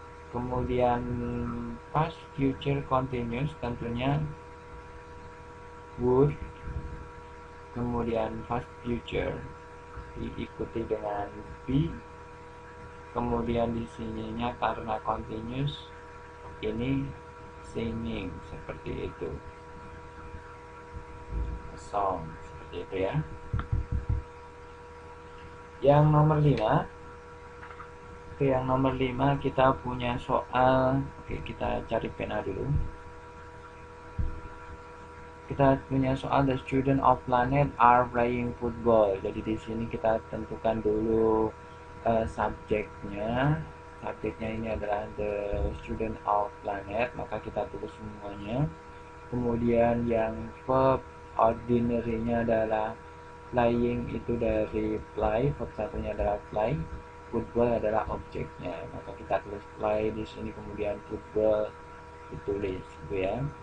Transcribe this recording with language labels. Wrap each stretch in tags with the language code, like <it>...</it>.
<id>Kemudian past future continuous tentunya would, kemudian past future diikuti dengan be, kemudian di sininya karena continuous ini singing, seperti itu, a song, seperti itu ya. Yang nomor 5, yang nomor 5 kita punya soal. Kita cari pena dulu. Kita punya soal</id> <en>the student of planet are playing football.</en> <id>Jadi di sini kita tentukan dulu subjeknya. Subjeknya ini adalah</id> <en>the student of planet,</en> <id>maka kita tulis semuanya. Kemudian yang verb ordinary-nya adalah playing, itu dari play, verb satunya adalah play, football adalah objeknya, maka kita tulis play di sini, kemudian football ditulis gitu ya.</id>